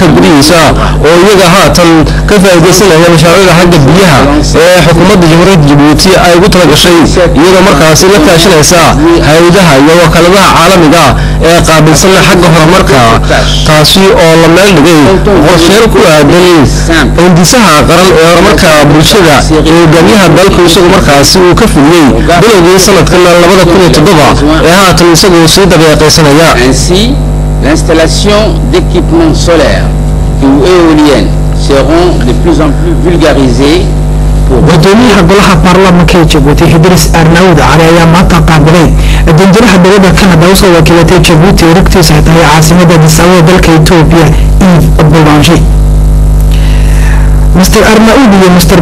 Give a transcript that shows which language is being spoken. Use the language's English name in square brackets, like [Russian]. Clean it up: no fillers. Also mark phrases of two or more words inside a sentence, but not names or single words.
[Somali] gudihiisa oo iyaga haatan ka faa'iideysanaya mashaariicda xagga biyaha ee xukuumadda jamhuuriyadda Jabuuti ay ugu tala gashay iyadoo markaasi la kaashanaysa hay'adaha iyo wakaaladaha caalamiga ee qaabilsan xagga horumarka taasi oo la meel dhigay qorsheyn ku aadan hindisaha qaran ee horumarka bulshada ee hogaamiyaha dalku isagu markaasi uu ka fuliyey bilowgii sanadkan 2007 ee haatan isagu sii dabeeqaysanaya [French] l'installation d'équipements solaires ou éoliennes seront de plus en plus vulgarisées. [Somali] gudoomiyaha golaha baarlamaanka ee Jabuuti Idris Arnaoud cali ayaa maanta qaabilay danjiraha dowladda Canada oo soo wakiilatay Jabuuti oo rugtiisa tahay caasimadda Addis Ababa dalka Itoobiya Yves Boulanger Mr. Arnaoud iyo Mr.